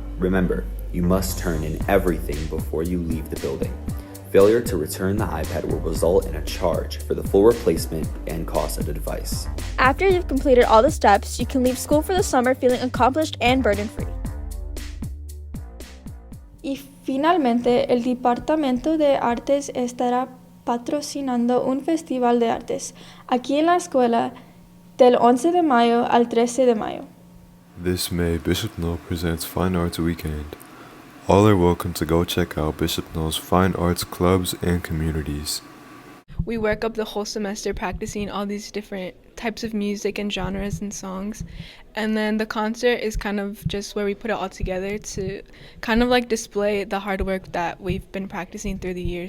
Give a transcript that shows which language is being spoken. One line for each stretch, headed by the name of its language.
English: Remember, you must turn in everything before you leave the building. Failure to return the iPad will result in a charge for the full replacement and cost of the device. After you've completed all the steps, you can leave school for the summer feeling accomplished and burden-free.
Spanish: Y finalmente, el Departamento de Artes estará patrocinando un festival de artes aquí en la escuela del 11 de mayo al 13 de mayo.
English: This May, Bishop Knoll presents Fine Arts Weekend. All are welcome to go check out Bishop Knoll's fine arts clubs and communities. We work up the whole semester practicing all these different types of music and genres and songs. And then the concert is kind of just where we put it all together to kind of like display the hard work that we've been practicing through the year.